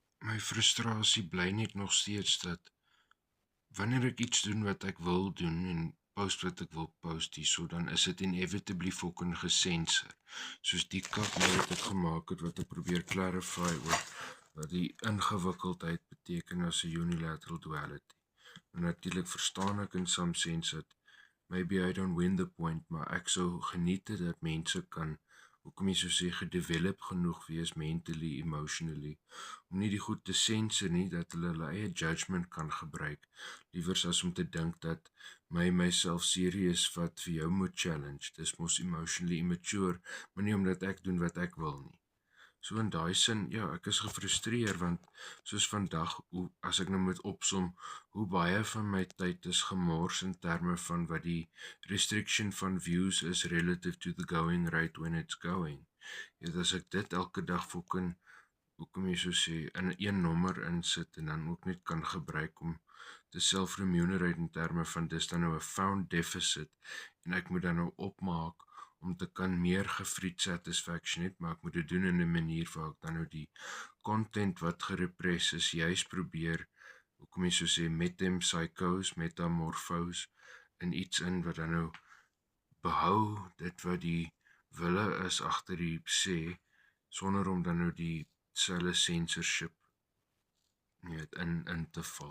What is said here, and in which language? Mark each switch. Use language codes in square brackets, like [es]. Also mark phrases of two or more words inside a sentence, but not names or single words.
[af] My frustrasie bly net nog steeds dat wanneer ek iets doen wat ek wil doen en post wat ek wil post hierso, dan is dit [en] inevitably fucking [af] gesensor. Soos die kak nou wat ek gemaak het, wat ek probeer clarify oor wat die ingewikkeldheid beteken as 'n [en] unilateral duality. [af] En natuurlik verstaan ek [en] in some sense [af] dat [en] maybe I don't win the point, [af] maar ek sou geniet het dat mense kan, hoe kom jy so sê, gedevelop genoeg wees [en] mentally, emotionally, [af] om nie die goed te sensor nie, dat hulle eie judgment kan gebruik, liewers as om te dink dat myself serious vat vir jou moet challenge. Dis mos [en] emotionally immature, [af] maar nie omdat ek doen wat ek wil nie. So in daai sin, ja, ek is gefrustreer want soos vandag, as ek nou moet opsom, hoe baie van my tyd is gemors in terme van wat die restriction van views is [en] relative to the going rate when it's going. [af] Ja, as ek dit elke dag fucking, hoe kom jy so sê, in een nommer insit en dan ook net kan gebruik om te self-remunerate in terme van dis dan nou 'n [en] found deficit [af] en ek moet dan nou opmaak om te kan meer gefried satisfaction het, maar ek moet dit doen in 'n manier waar ek dan nou die content wat gerepress is, juist probeer, hoe kom jy so sê, metamorphose in iets in wat dan nou behou dit wat die wille is agter die sê, sonder om dan nou die selfe censorship in te val.